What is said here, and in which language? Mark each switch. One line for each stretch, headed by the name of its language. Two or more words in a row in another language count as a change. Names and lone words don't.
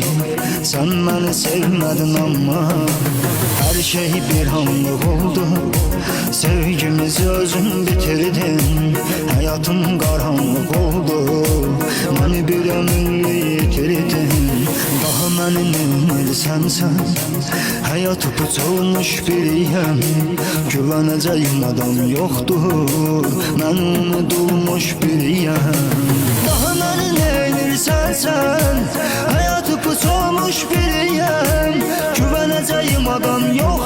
Turkish: Sen beni sevmedin ama her şey bir anlık oldu.
Azerbaijani: Sevgimizi özün bitirdin.
Turkish: Hayatım karanlık oldu. Beni bir ömür yitirdin.
Azerbaijani: Daha məni nemirsən sən? Hayatı puçulmuş biriyəm. Güvənəcəyim adam yoxdur. Mən unudulmuş biriyəm. Daha məni nemirsən sən? Hayatı puçulmuş biriyəm. Güvənəcəyim adam yoxdur.